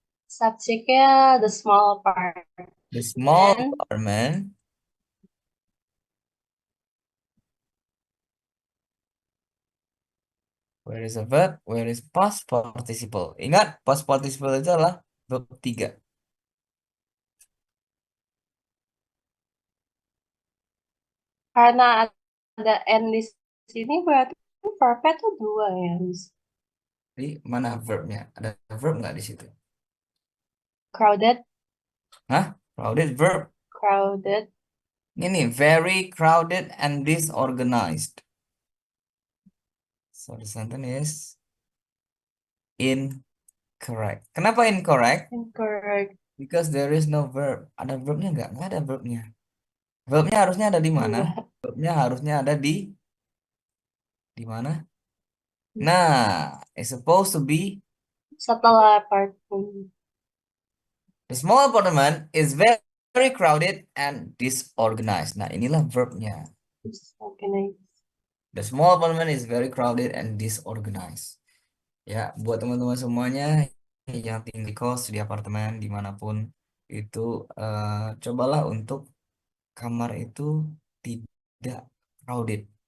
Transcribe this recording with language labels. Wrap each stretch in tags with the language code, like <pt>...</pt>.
<id>Subjeknya the small part.</id> <en>The small Then apartment. Where is the verb? Where is past participle?</en> <id>Ingat, past participle itu adalah verb 3. karena ada N di sini berarti verbnya tuh 2 ya, Miss. Jadi mana verbnya? Ada verb nggak di situ?</id> <en>Crowded, Hah? Crowded verb. crowded. Ini very crowded and disorganized. So the sentence is incorrect.</en> <id>Kenapa incorrect?</id> <en>Incorrect.</en> <id>Because there is no verb. Ada verbnya nggak? Nggak ada verbnya. Verbnya harusnya ada di mana? Enggak. Verbnya harusnya ada di mana?</id> <en>Nah, it's supposed to be</en> <id>Setelah apartemen.</id> <en>the small apartment is very crowded and disorganized.</en> <id>Nah, inilah verbnya.</id> <en>Disorganized. The small apartment is very crowded and disorganized.</en> <id>Ya, buat teman-teman semuanya yang tinggal di kos, di apartemen, dimanapun itu, cobalah untuk kamar itu tidak crowded.</id>